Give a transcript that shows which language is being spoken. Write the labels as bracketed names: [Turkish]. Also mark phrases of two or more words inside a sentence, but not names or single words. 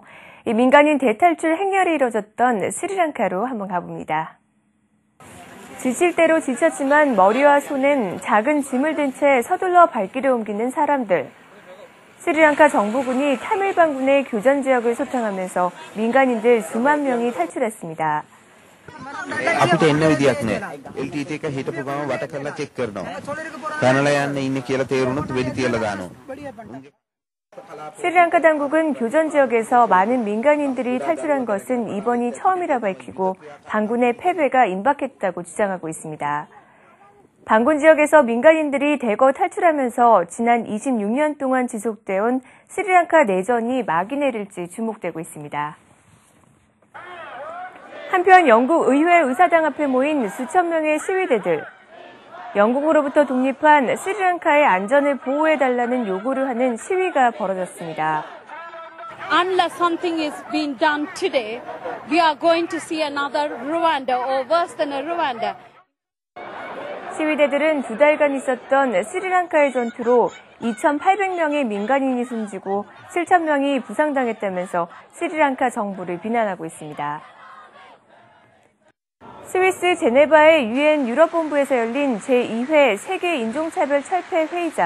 [Korean] 이 민간인 대탈출 행렬이 이뤄졌던 스리랑카로 한번 가봅니다. 지칠 대로 지쳤지만 머리와 손엔 작은 짐을 든 채 서둘러 발길을 옮기는 사람들. 스리랑카 정부군이 타밀 반군의 교전 지역을 소탕하면서 민간인들 수만 명이 탈출했습니다. [Sinhala] අපිට එන්න විදියක් නෑ. LTT එක හිටපු ගම වට කරලා චෙක් කරනවා. පැනලා යන්න ඉන්නේ කියලා තේරුණොත් වෙඩි තියලා දානවා. [Korean] 스리랑카 당국은 교전 지역에서 많은 민간인들이 탈출한 것은 이번이 처음이라 밝히고 반군의 패배가 임박했다고 주장하고 있습니다. 반군 지역에서 민간인들이 대거 탈출하면서 지난 26년 동안 지속돼온 스리랑카 내전이 막이 내릴지 주목되고 있습니다. 한편 영국 의회 의사당 앞에 모인 수천 명의 시위대들. 영국으로부터 독립한 스리랑카의 안전을 보호해달라는 요구를 하는 시위가 벌어졌습니다. [English] Unless something is being done today, we are going to see another Rwanda or worse than a Rwanda. [Korean] 시위대들은 2달간 있었던 스리랑카의 전투로 2,800명의 민간인이 숨지고 7,000명이 부상당했다면서 스리랑카 정부를 비난하고 있습니다. 스위스 제네바의 UN 유럽본부에서 열린 제2회 세계 인종차별 철폐 회의장.